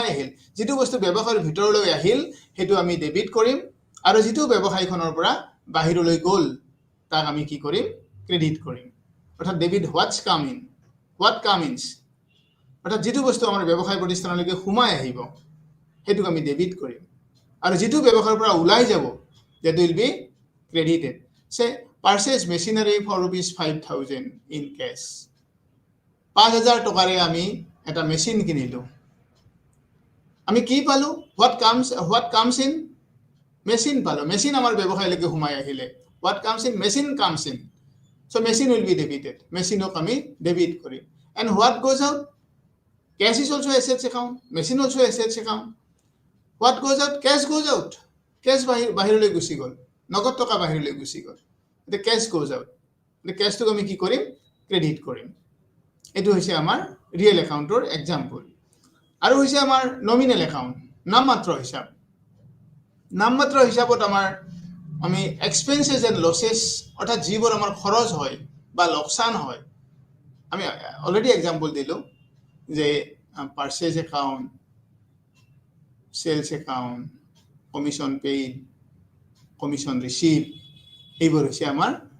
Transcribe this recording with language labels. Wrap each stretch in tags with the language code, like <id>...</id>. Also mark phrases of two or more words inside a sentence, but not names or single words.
<as>আহিল যিটো বস্তু ব্যৱসায়ৰ ভিতৰলৈ আহিল সেইটো আমি ডেবিট কৰিম আৰু যিটো ব্যৱসায়খনৰ পৰা বাহিৰলৈ গ'ল তাক আমি কি কৰিম ক্ৰেডিট কৰিম অৰ্থাৎ</as> <en>debit what's come in what comes in</en> <as>অৰ্থাৎ যিটো বস্তু আমাৰ ব্যৱসায় প্ৰতিষ্ঠানলৈকে সোমাই আহিব সেইটোক আমি ডেবিট কৰিম আৰু যিটো ব্যৱসায়ৰ পৰা ওলাই যাব</as> <en>that will be credited say purchase machinery for rupees 5,000 in cash</en> <as>5,000 টকাৰে আমি এটা মেচিন কিনিলোঁ আমি কি পালোঁ</as> <en>what comes in</en> <as>মেচিন পালোঁ মেচিন আমাৰ ব্যৱসায়লৈকে সোমাই আহিলে</as> <en>what comes in machine comes in so machine will be debited</en> <as>মেচিনক আমি ডেবিট কৰিম</as> <en>and what goes out cash is also assets account machine also assets account what goes out cash goes out cash</en> <as>বাহিৰলৈ গুচি গ'ল নগদ টকা বাহিৰলৈ গুচি গ'ল এতিয়া</as> <en>cash goes out</en> <as>এতিয়া কেছটোক আমি কি কৰিম ক্ৰেডিট কৰিম এইটো হৈছে আমাৰ</as> <en>real accountৰ example</en> <as>আৰু হৈছে আমাৰ</as> <en>nominal account</en> <as>নামমাত্ৰ হিচাপত আমি</as> <en>expenses and losses</en> <as>অৰ্থাৎ যিবোৰ আমাৰ খৰচ হয় বা লোকচান হয় আমি</as> <en>already example</en> <as>দিলোঁ যে</as> <en>purchase account sales account commission paid commission receive</en> <as>এইবোৰ হৈছে আমাৰ</as>